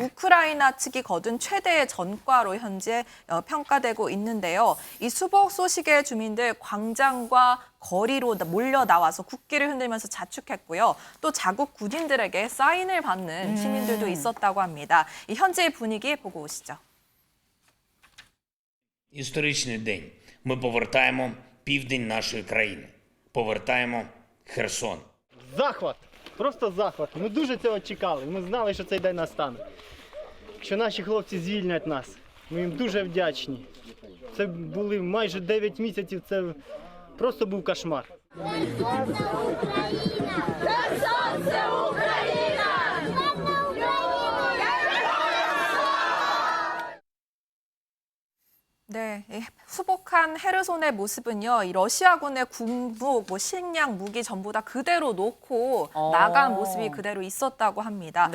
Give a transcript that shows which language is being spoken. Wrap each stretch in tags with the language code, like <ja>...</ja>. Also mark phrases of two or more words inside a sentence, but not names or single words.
<ko>우크라이나 측이 거둔 최대의 전과로 현재 평가되고 있는데요. 이 수복 소식의 주민들 광장과 거리로 몰려 나와서 국기를 흔들면서 자축했고요. 또 자국 군인들에게 사인을 받는 시민들도 있었다고 합니다. 이 현재의 분위기 보고 오시죠.</ko> <uk>Історичний день. Ми повертаємо південь нашої країни. Повертаємо Херсон. Захват! Просто захват. Ми дуже цього чекали. Ми знали, що цей день настане. Що наші хлопці звільнять нас. Ми їм дуже вдячні. Це були майже 9 місяців, це просто був кошмар.</uk> <ko>네, 수복한 헤르손의 모습은요, 이 러시아군의 군복, 식량, 무기 전부 다 그대로 놓고 나간 모습이 그대로 있었다고 합니다.</ko>